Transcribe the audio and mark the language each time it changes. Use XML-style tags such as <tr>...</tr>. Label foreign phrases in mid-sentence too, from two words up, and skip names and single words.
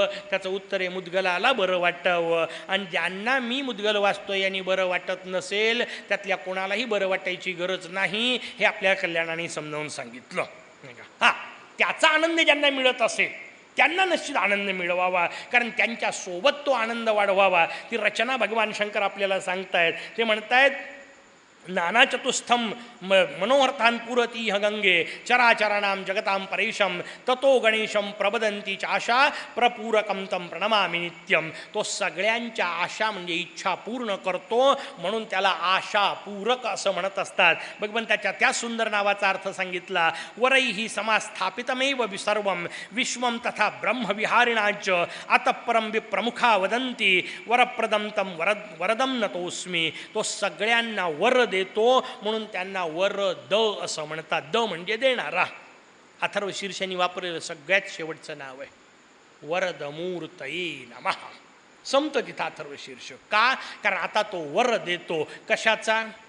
<mr>त्याचं उत्तर आहे मुद्गलाला बरं वाटावं. आणि ज्यांना मी मुद्गल वाचतोय यांनी बरं वाटत नसेल त्यातल्या कोणालाही बरं वाटायची गरज नाही, हे आपल्या कल्याणाने समजावून सांगितलं, नाही का? हां, त्याचा आनंद ज्यांना मिळत असेल त्यांना निश्चित आनंद मिळवावा, कारण त्यांच्यासोबत तो आनंद वाढवावा. ती रचना भगवान शंकर आपल्याला सांगतायत. ते म्हणतायत</mr> <sa>नानाचतुस्थं मनोहर्थान् पुरति ह गंगे चराचराणां जगतां परेशं ततो गणेशं प्रबदंती चाशा प्रपूरकं तं प्रणमामि नित्यं.</sa> <mr>तो सगळ्यांच्या आशा म्हणजे इच्छा पूर्ण करतो म्हणून त्याला आशा पूरक असं म्हणत असतात. भगवंताच्या त्या सुंदर नावाचा अर्थ सांगितला.</mr> <sa>वरैहि समास्थापितमेव सर्वं विश्वं तथा ब्रह्मविहारिणाच अतःपरं विप्रमुखा वदन्ति वरप्रदं तं वरदं नतोस्मी.</sa> <mr>तो सगळ्यांना वर देतो म्हणून त्यांना वर द असं म्हणतात. द म्हणजे देणारा. अथर्व शीर्षांनी वापरलेलं सगळ्यात शेवटचं नाव आहे</mr> <sa>वरदमूर्तये नमः.</sa> <mr>संपतं तिथं अथर्व शीर्ष. का? कारण आता तो वर देतो. कशाचा?</mr>